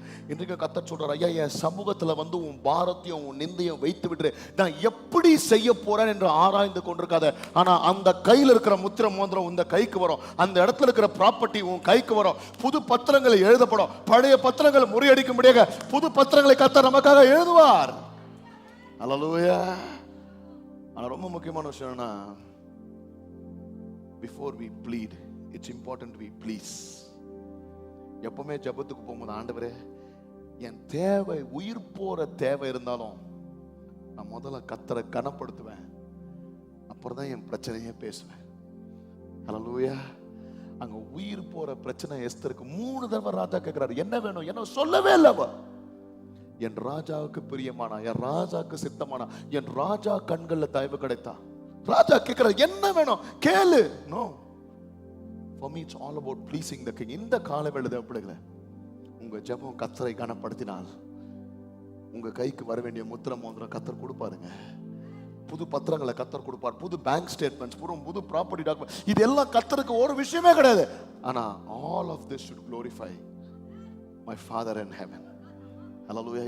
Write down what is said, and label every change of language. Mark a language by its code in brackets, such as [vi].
[ta] இன்றைக்கு கர்த்தர் சொல்றார், ஐயா என் சமூகத்துல வந்து உன் பாரத்தையும் உன் நிந்தையும் வைத்து விட்டு நான் எப்படி செய்ய போறேன் என்று ஆராய்ந்து கொண்டிருக்காத. ஆனா அந்த கையில் இருக்கிற முத்திர மோதிரம் இந்த கைக்கு வரும், அந்த இடத்துல இருக்கிற ப்ராப்பர்ட்டி உன் கைக்கு வரும், புது பத்திரங்கள் எழுதப்படும், பழைய பத்திரங்கள் முறியடிக்கும்படியாக புது பத்திரங்களை கர்த்தர் நமக்காக எழுதுவார். ஹல்லேலூயா. ஆனா ரொம்ப முக்கியமான விஷயம் என்னன்னா, [en] before we plead it's important we please. [ta] எப்பவுமே ஜெபத்துக்கு போகும்போது, ஆண்டவரே என் தேவை, உயிர் போற தேவை இருந்தாலும் நான் முதல்ல கர்த்தரை கனப்படுத்துவேன், அப்புறம் தான் என் பிரச்சனையே பேசுவேன். ஹல்லேலூயா. அங்க உயிர் போற பிரச்சனை எஸ்தருக்கு 3 தடவை ராஜா கேட்கிறாரு, என்ன வேணும், என்ன சொல்லவே இல்ல. என் ராஜாவுக்கு பிரியமானா, என் ராஜாவுக்கு சித்தமானா, என் ராஜா கண்கள்ல தயவு கிடைத்தா. ராஜா கேட்கிறார், என்ன வேணும் கேளு. [en] No, for me it's all about pleasing the king. [ta] இந்த காலவேளை தேவப்படுங்களே, உங்க ஜெபம் கர்த்தரை கனப்படுத்தினால் உங்க கைக்கு வர வேண்டிய முத்திர மோதிரம் கர்த்தர் கொடுப்பாருங்க. புது பத்திரங்களை கர்த்தர் கொடுப்பார், புது பேங்க் ஸ்டேட்மெண்ட்ஸ், புது ப்ராப்பர்ட்டி டாக்குமெண்ட், இது எல்லாம் கர்த்தருக்கு ஒரு விஷயமே கிடையாது. [en] ஆனா all of this should glorify my father in heaven. Hallelujah.